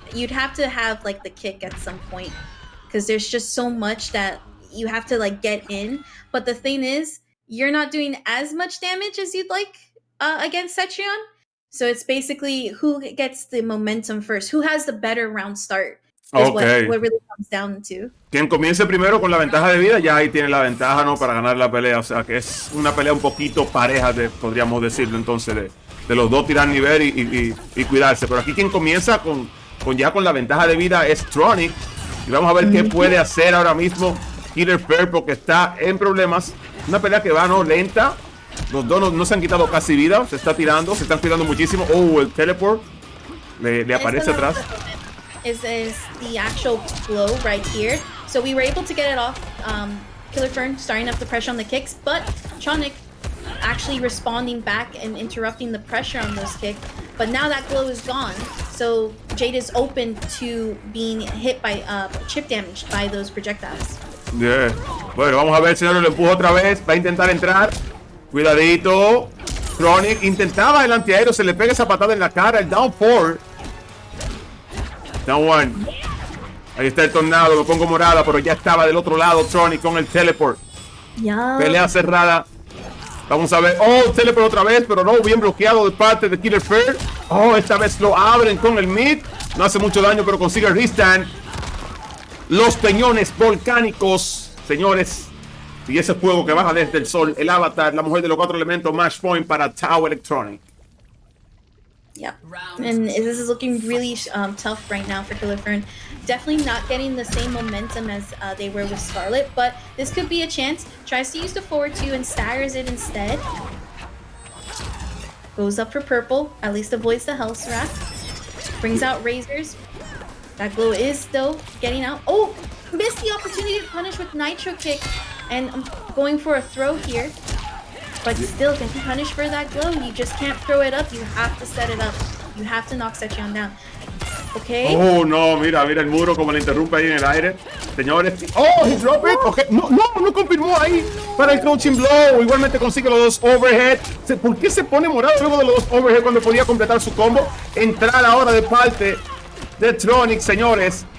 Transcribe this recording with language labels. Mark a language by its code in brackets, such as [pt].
[en] You'd have to have like the kick at some point because there's just so much that you have to like get in. But the thing is, you're not doing as much damage as you'd like against Setion. So it's basically who gets the momentum first, who has the better round start. What really comes down to. [es] Quien comience primero con la ventaja de vida, ya ahí tiene la ventaja, ¿no? Para ganar la pelea. O sea, que es una pelea un poquito pareja, podríamos decirlo, entonces, de los dos tirar nivel y cuidarse. Pero aquí quien comienza con la ventaja de vida es Tronic. Y vamos a ver qué puede hacer ahora mismo Killer Fern, porque está en problemas. Una pelea que va, ¿no? Lenta. Los dos no se han quitado casi vida. Se está tirando, se están cuidando muchísimo. Oh, el teleport le aparece atrás. [en] Is the actual blow right here. So we were able to get it off. Killer Fern starting up the pressure on the kicks, but Tronic actually responding back and interrupting the pressure on those kicks. But now that glow is gone, so Jade is open to being hit by chip damage by those projectiles. Yeah. [es] Bueno, vamos a ver, señor, lo empuja otra vez. Va a intentar entrar. Cuidadito. Tronic intentaba el antiaéreo, se le pega esa patada en la cara. El down 4. Down 1. Ahí está el tornado, me pongo morada, pero ya estaba del otro lado Tronic con el teleport. Pelea cerrada. Vamos a ver. Oh, teleport otra vez, pero no, bien bloqueado de parte de Killer Fern. Oh, esta vez lo abren con el mid. No hace mucho daño, pero consigue el restand. Los peñones volcánicos, señores. Y ese fuego que baja desde el sol. El Avatar, la mujer de los 4 elementos. Match point para Tau Electronic. [en] Yep, and this is looking really tough right now for Killer Fern. Definitely not getting the same momentum as they were with Scarlet, but this could be a chance. Tries to use the forward 2 and staggers it instead. Goes up for purple, at least avoids the Health Wrath. Brings out razors. That glow is still getting out. Oh, missed the opportunity to punish with Nitro Kick, and I'm going for a throw here. But still, getting punished for that glow, you just can't throw it up. You have to set it up. You have to knock Setion down. Okay. [es] Oh, no, mira el muro como le interrumpe ahí en el aire. Señores. [en] Oh, he dropped it. Okay. [es] No confirmó ahí para el crouching blow. Igualmente consigue los dos overhead. ¿Por qué se pone morado luego de los dos overhead cuando podía completar su combo? Entrar ahora de parte de Tronic, señores.